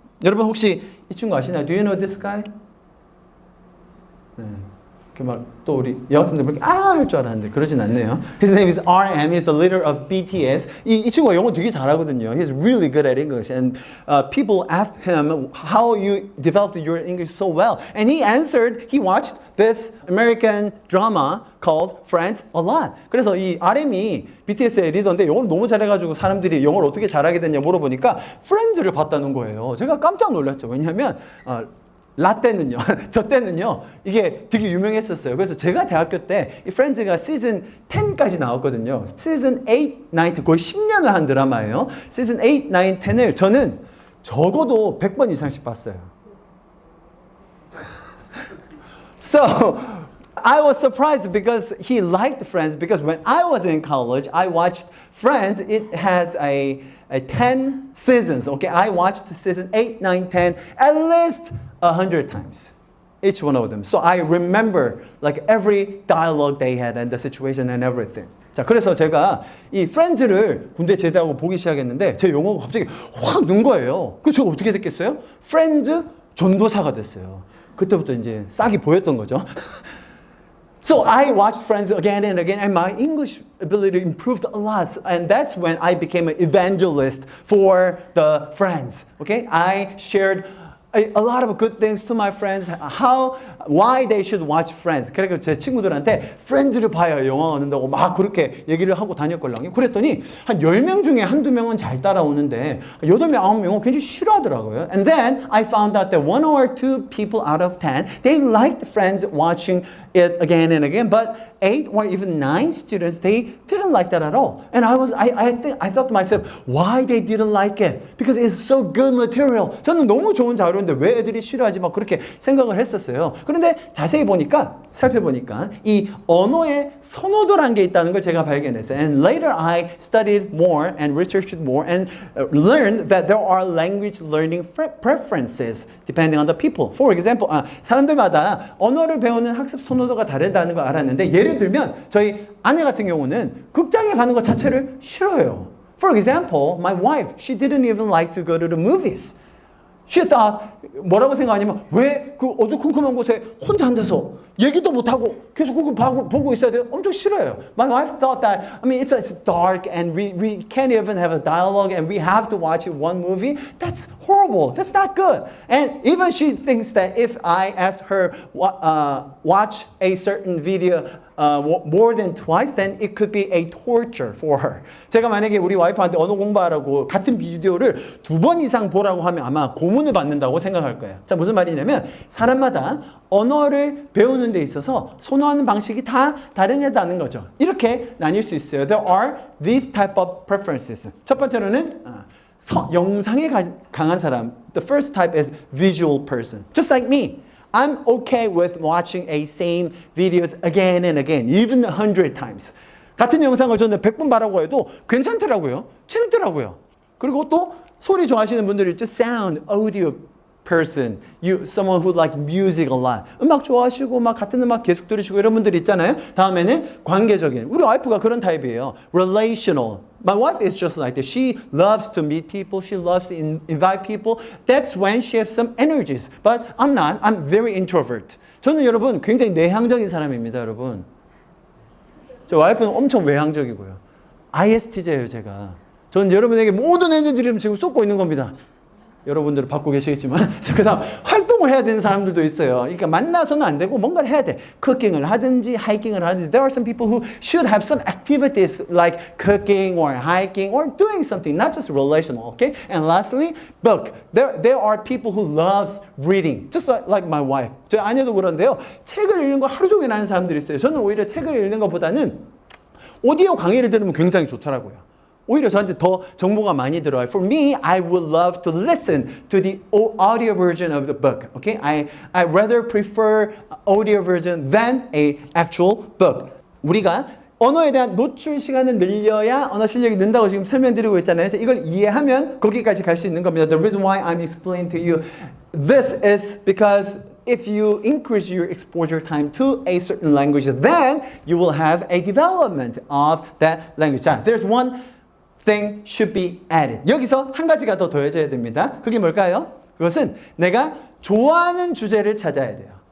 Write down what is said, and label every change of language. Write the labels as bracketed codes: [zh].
[ko] 여러분 혹시 이 친구 아시나요? [en] Do you know this guy? 네. [ko] 또 우리 여학생들 보니까 할 줄 알았는데 그러진 않네요. [en] His name is RM. He's the leader of BTS. [ko] 이 친구가 영어 되게 잘하거든요. [en] He's really good at English. And people asked him how you developed your English so well. And he answered, he watched this American drama called Friends a lot. [ko] 그래서 이 RM이 BTS의 리더인데 영어를 너무 잘해가지고 사람들이 영어를 어떻게 잘하게 됐냐 물어보니까 Friends를 봤다는 거예요. 제가 깜짝 놀랐죠. 왜냐하면 라떼는요, 저 때는요, 이게 되게 유명했었어요. 그래서 제가 대학교 때 이 프렌즈가 시즌 10까지 나왔거든요. 시즌 8, 9, 10, 거의 10년을 한 드라마예요. 시즌 8, 9, 10을 저는 적어도 100번 이상씩 봤어요. [en] So, I was surprised because he liked Friends because when I was in college, I watched Friends. It has a 10 seasons, okay? I watched season 8, 9, 10 at least 100 times, each one of them. So I remember like every dialogue they had and the situation and everything. [ko] 자, 그래서 제가 이 프렌즈를 군대 제대하고 보기 시작했는데 제 영어가 갑자기 확 는 거예요. 그래서 제가 어떻게 됐겠어요? 프렌즈 전도사가 됐어요. 그때부터 이제 싹이 보였던 거죠. [en] So I watched Friends again and again, and my English ability improved a lot. And that's when I became an evangelist for the Friends. Okay, I shared a lot of good things to my friends. Why they should watch Friends. [ko] 그래서 제 친구들한테 Friends를 봐야 영어가 는다고 막 그렇게 얘기를 하고 다녔걸랑요. 그랬더니 한 10명 중에 한두 명은 잘 따라오는데 8명, 9명은 굉장히 싫어하더라고요. [en] And then I found out that 1 or 2 people out of 10, they liked Friends watching it again and again, but 8 or even 9 students, they didn't like that at all. And I thought to myself, why they didn't like it? Because it's so good material. [ko] 저는 너무 좋은 자료인데 왜 애들이 싫어하지? 막 그렇게 생각을 했었어요. 그런데 자세히 보니까 살펴보니까 이 언어의 선호도라는 게 있다는 걸 제가 발견했어요. [en] And later I studied more and researched more and learned that there are language learning preferences depending on the people. For example, [ko] 사람들마다 언어를 배우는 학습 선호도가 다르다는 걸 알았는데 예를 들면 저희 아내 같은 경우는 극장에 가는 것 자체를 싫어해요. [en] For example, my wife, she didn't even like to go to the movies. She thought, [ko] 뭐라고 생각하냐면 왜 그 어두컴컴한 곳에 혼자 앉아서 얘기도 못하고 계속 그거 보고 있어야 돼요? 엄청 싫어요. [en] My wife thought that, I mean, it's dark and we can't even have a dialogue and we have to watch one movie. That's horrible. That's not good. And even she thinks that if I ask her watch a certain video more than twice, then it could be a torture for her. [ko] 제가 만약에 우리 와이프한테 언어 공부하라고 같은 비디오를 2번 이상 보라고 하면 아마 고문을 받는다고 생각할 거예요. 자, 무슨 말이냐면 사람마다 언어를 배우는 데 있어서 선호하는 방식이 다 다르다는 거죠. 이렇게 나뉠 수 있어요. [en] There are these type of preferences. [ko] 첫 번째로는 영상에 강한 사람. [en] The first type is visual person. Just like me. I'm okay with watching a same videos again and again, even 100 times. [ko] 같은 영상을 저는 100번 봐라고 해도 괜찮더라고요. 재밌더라고요. 그리고 또 소리 좋아하시는 분들 있죠. [en] Sound, audio person, someone who like music a lot. [ko] 음악 좋아하시고 막 같은 음악 계속 들으시고 이런 분들 있잖아요. 다음에는 관계적인. 우리 와이프가 그런 타입이에요. [en] Relational. My wife is just like that. She loves to meet people. She loves to invite people. That's when she has some energies. But I'm not. I'm very introvert. [ko] 저는 여러분 굉장히 내향적인 사람입니다, 여러분. 저 와이프는 엄청 외향적이고요. ISTJ예요, 제가. 저는 여러분에게 모든 에너지를 지금 쏟고 있는 겁니다. 여러분들은 받고 계시겠지만 그 다음 활동을 해야 되는 사람들도 있어요. 그러니까 만나서는 안 되고 뭔가를 해야 돼. 쿠킹을 하든지 하이킹을 하든지. [en] There are some people who should have some activities like cooking or hiking or doing something, not just relational, okay? And lastly, book. There are people who loves reading, just like my wife. [ko] 저 아내도 그런데요. 책을 읽는 거 하루 종일 하는 사람들이 있어요. 저는 오히려 책을 읽는 것보다는 오디오 강의를 들으면 굉장히 좋더라고요. 오히려 저한테 더 정보가 많이 들어와요. [en] For me, I would love to listen to the audio version of the book. Okay, I rather prefer audio version than a actual book. [ko] 우리가 언어에 대한 노출 시간을 늘려야 언어 실력이 는다고 지금 설명드리고 있잖아요. 이걸 이해하면 거기까지 갈 수 있는 겁니다. [en] The reason why I'm explaining to you this is because if you increase your exposure time to a certain language, then you will have a development of that language. 자, there's one thing should be added. [ko] 여기서 한 가지가 더 더해져야 됩니다. 그게 뭘까요? 그것은 내가 좋아하는 주제를 찾아야 돼요.